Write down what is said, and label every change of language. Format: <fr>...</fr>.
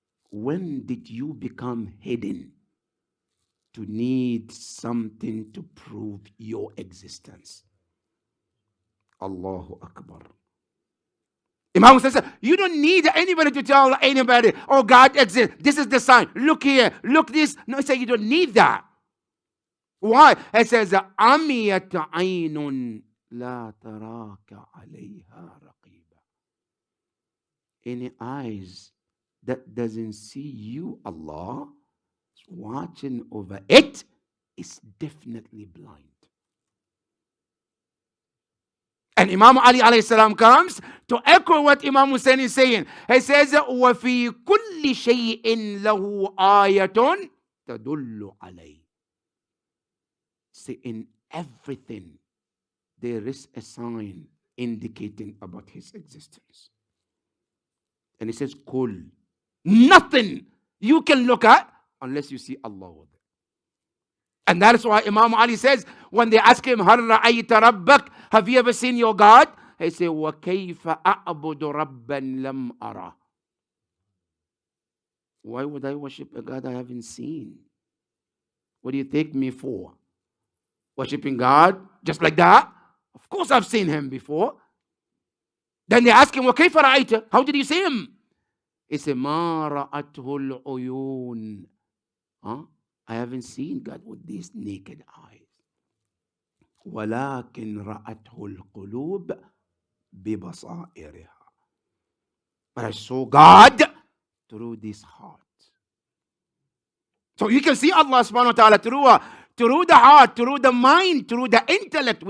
<en>When did you become hidden to need something to prove your existence? Allahu Akbar. Imam Hussain said, you don't need anybody to tell anybody, oh, God exists. This is the sign. Look here. Look this. No, he said, you don't need that. Why? It says,</en> <ar>عميت عين لا تراك عليها رقيبا.</ar> <en>Any eyes that doesn't see you, Allah, watching over it, is definitely blind. And Imam Ali alayhi salam comes to echo what Imam Hussain is saying. He says,</en> <ar>وَفِي كُلِّ شَيْءٍ لَهُ آيَةٌ تَدُلُّ عَلَيْهِ.</ar> <en>See, in everything, there is a sign indicating about his existence. And he says, Kul. Nothing you can look at unless you see Allah with it. And that is why Imam Ali says, when they ask him,</en> <ar>هَلْ رَأَيْتَ رَبَّكَ?</ar> <en>Have you ever seen your God? He said,</en> <ar>وَكَيْفَ أَعْبُدُ رَبًّا لَمْ أَرَى.</ar> <en>Why would I worship a God I haven't seen? What do you take me for? Worshipping God just like that? Of course I've seen him before. Then they ask him,</en> <ar>وَكَيْفَ رَأَيْتَ?</ar> <en>How did you see him? He said,</en> <ar>مَا رَأَتْهُ الْعُيُونَ.</ar> <en>I haven't seen God with these naked eyes.</en> <ar>وَلَكِنْ رَأَتْهُ الْقُلُوبِ بِبَصَائِرِهَا.</ar> <en>But I saw God through this heart. So you can see Allah subhanahu wa ta'ala through the heart, through the mind, through the intellect.</en>